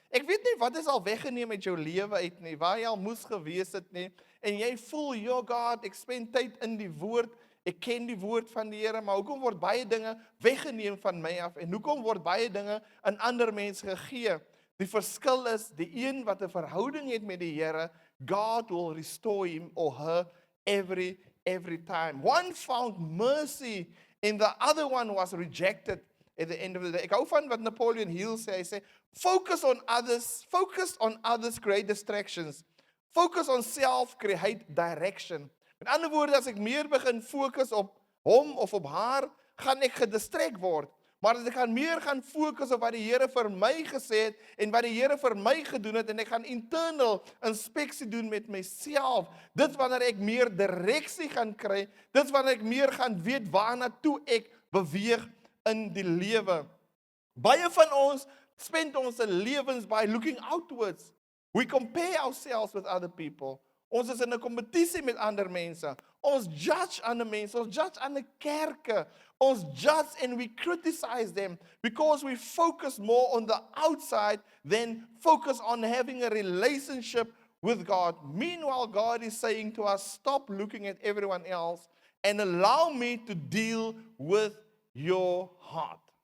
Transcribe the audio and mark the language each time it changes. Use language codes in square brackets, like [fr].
[af] Ek weet nie wat is al weggeneem uit jou lewe uit nie, waar jy al moes gewees het nie, en jy voel, yo God, ek spend tyd in die woord, ek ken die woord van die Here, maar hoekom word baie dinge weggeneem van my af, en hoekom word baie dinge aan ander mense gegee? Die verskil is, die een wat 'n verhouding het met die Here, [en] God will restore him or her every time. One found mercy, and the other one was rejected at the end of the day. [af] Ek hou van wat Napoleon Hill sê, hy sê, [en] focus on others create distractions. Focus on self create direction. [af] Met ander woorde, as ek meer begin fokus op hom of op haar, gaan ek gedistrek word. maar dat ek gaan meer gaan fokus op wat die Here vir my gesê het en wat die Here vir my gedoen het en ek gaan internal inspeksie doen met myself. Dit wanneer ek meer direksie gaan kry, dit wanneer ek meer gaan weet waarna toe ek beweeg in die lewe. Baie van ons spend ons lewens [en] by looking outwards. We compare ourselves with other people. [af] Ons is in 'n kompetisie met ander mense. Ons judge ander mense, ons judge ander kerke. [en] Ons judge and we criticize them because we focus more on the outside than focus on having a relationship with God. Meanwhile, God is saying to us, stop looking at everyone else and allow me to deal with your heart.